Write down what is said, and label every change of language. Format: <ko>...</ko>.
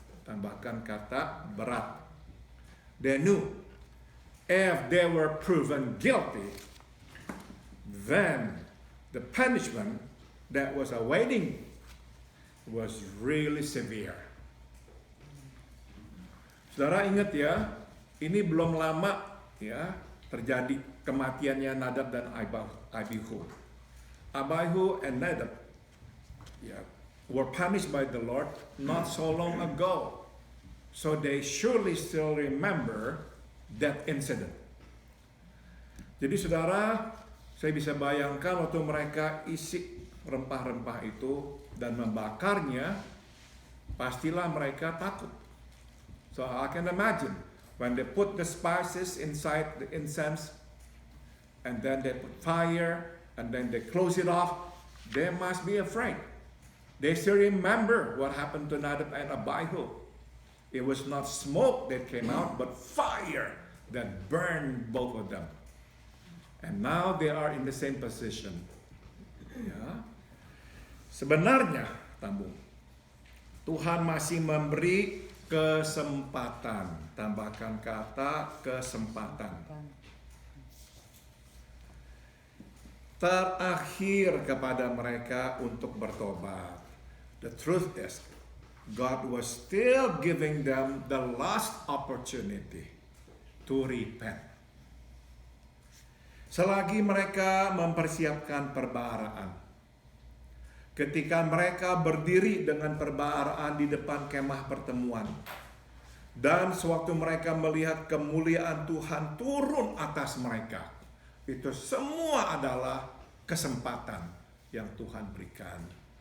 <id>Tambahkan kata berat.</id> <en>They knew if they were proven guilty, then the punishment that was awaiting was really severe.</en> <id>Saudara ingat ya, ini belum lama ya terjadi kematiannya Nadab dan Abihu.</id> <en>Abihu and Nadab were punished by the Lord not so long ago. So they surely still remember that incident.</en> <id>Jadi saudara, saya bisa bayangkan waktu mereka isi rempah-rempah itu dan membakarnya, pastilah mereka takut.</id> <en>So I can imagine when they put the spices inside the incense and then they put fire and then they close it off, they must be afraid. They still remember what happened to Nadab and Abihu. It was not smoke that came out, but fire that burned both of them. And now they are in the same position.</en> <id>Ya. Sebenarnya, Tuhan masih memberi kesempatan. Tambahkan kata kesempatan. Terakhir kepada mereka untuk bertobat.</id> <en>The truth is, God was still giving them the last opportunity to repent.</en> <id>Selagi mereka mempersiapkan perbaraan, ketika mereka berdiri dengan perbaraan di depan kemah pertemuan, dan sewaktu mereka melihat kemuliaan Tuhan turun atas mereka, itu semua adalah kesempatan yang Tuhan berikan.</id>